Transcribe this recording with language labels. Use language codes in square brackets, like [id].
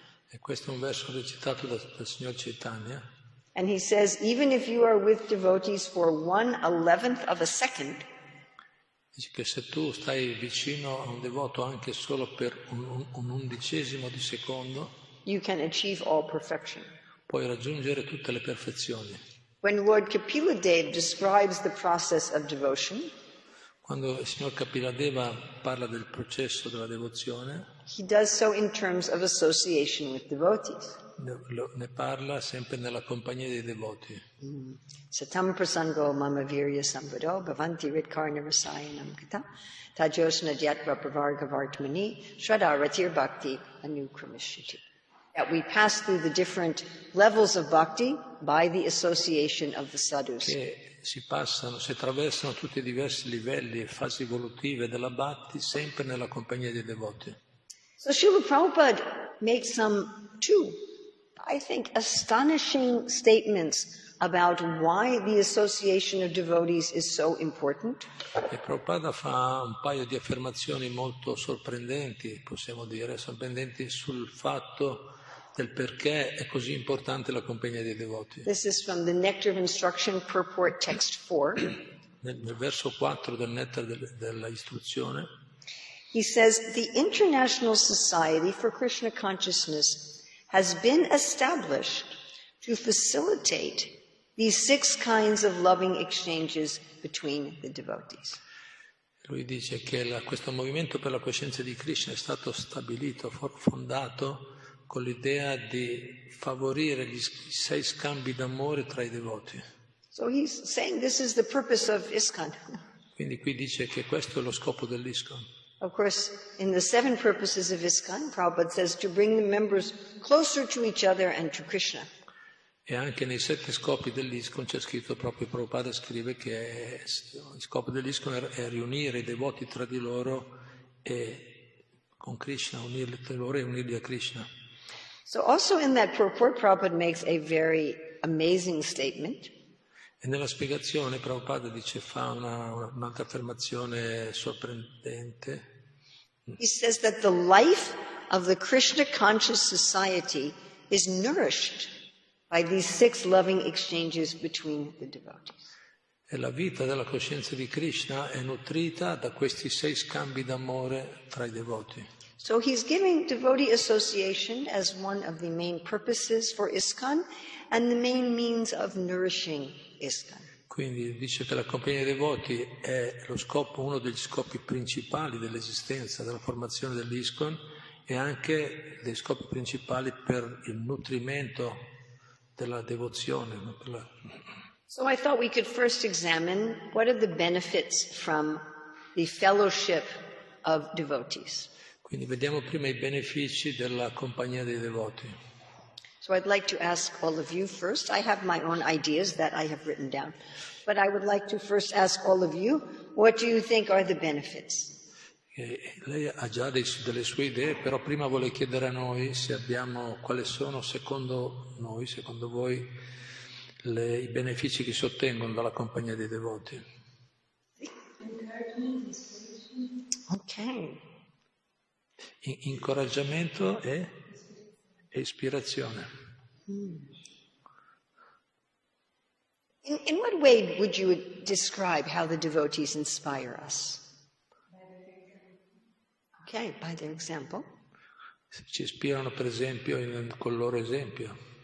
[it] E questo è un verso recitato dal signor Chaitanya. [en] And he says, even if you are with devotees for 1/11 of a second, [it] Dice che se tu stai vicino a un devoto anche solo per un undicesimo di secondo, [en] you can achieve all perfection. [it] puoi raggiungere tutte le perfezioni. [en] When Lord Kapila Dev describes the process of devotion, [it] Quando il signor Kapiladeva parla del processo della devozione, [en] he does so in terms of association with devotees. [it] ne parla sempre nella compagnia dei devoti. [sa] Satam prasango mama virya sambado bhavanti ritkarna rasayanam kata tajosna dyatva pravargavartmani shraddha ratir bhakti anukramishiti. [en] That we pass through the different levels of bhakti by the association of the sadhus. [it] Che si attraversano tutti i diversi livelli e fasi evolutive della bhakti sempre nella compagnia dei devoti. [en] So Srila Prabhupada makes two, I think, astonishing statements about why the association of devotees is so important. [it] E Prabhupada fa un paio di affermazioni molto sorprendenti, possiamo dire, sorprendenti sul fatto del perché è così importante la compagnia dei devoti. [en] This is from the Nectar of Instruction Purport Text 4. [it] Nel verso 4 del Nectar della istruzione, [en] He says, the International Society for Krishna Consciousness has been established to facilitate these 6 kinds of loving exchanges between the devotees. [it] lui dice che questo movimento per la coscienza di Krishna è stato stabilito, fondato con l'idea di favorire gli 6 scambi d'amore tra i devoti. [en] So he's saying this is the purpose of ISKCON. [it] Quindi qui dice che questo è lo scopo dell'ISKCON. [en] Of course, in the 7 purposes of ISKCON, Prabhupada says to bring the members closer to each other and to Krishna. [it] E anche nei 7 scopi dell'ISKCON c'è scritto, proprio Prabhupada scrive che il scopo dell'ISKCON è riunire i devoti tra di loro e con Krishna, unirli tra loro e unirli a Krishna. [en] So also in that purport, Prabhupada makes a very amazing statement. [it] E nella spiegazione Prabhupada fa un'altra affermazione sorprendente. [en] He says that the life of the Krishna conscious society is nourished by these 6 loving exchanges between the devotees. [it] E la vita della coscienza di Krishna è nutrita da questi 6 scambi d'amore tra i devoti. [en] So he's giving devotee association as one of the main purposes for ISKCON and the main means of nourishing ISKCON. [it] Quindi dice che la compagnia dei devoti è uno degli scopi principali dell'esistenza, della formazione dell'ISKCON e anche dei scopi principali per il nutrimento della devozione. [en] So I thought we could first examine what are the benefits from the fellowship of devotees. [it] Quindi vediamo prima i benefici della compagnia dei devoti. [en] So I'd like to ask all of you first. I have my own ideas that I have written down. But I would like to first ask all of you, what do you think are the benefits? [it] Lei ha già delle sue idee, però prima vuole chiedere a noi quali sono secondo voi, i benefici che si ottengono dalla compagnia dei devoti. [en] Ok. [it] Incoraggiamento e ispirazione. [en] In what way would you describe how the devotees inspire us? Okay, by their example. [it] Ci ispirano per esempio col loro esempio.